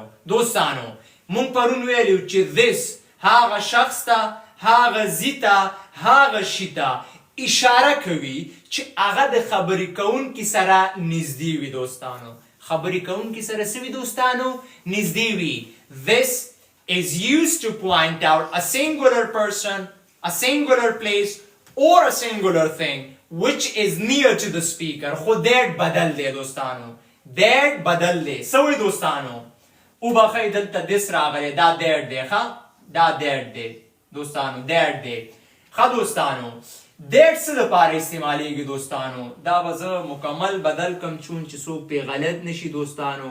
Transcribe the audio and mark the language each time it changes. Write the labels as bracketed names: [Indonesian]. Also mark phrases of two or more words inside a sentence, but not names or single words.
[Pashto] دوستانو مونږ پرون ویلو چې this هاغه شخص ته هاغه ځي ته هاغه شي ته اشاره کوي چې هغه د خبرې کوونکي سره نږدې وي دوستانو. خبرې کوونکي سره څه وي دوستانو؟ نږدې وي. [English] This is used to point out a singular person, a singular place or a singular thing which is near to the speaker. [Pashto] خو that بدل دی دوستانو. that بدل دی. څه وایي دوستانو؟ او بخی دلته this راغلی دا that دی. ښه دا that دی دوستانو. that دی. ښه دوستانو that څه لپاره استعمالیږي دوستانو؟ دا به زه مکمل بدل کم چون چې څوک پې غلط نشي دوستانو.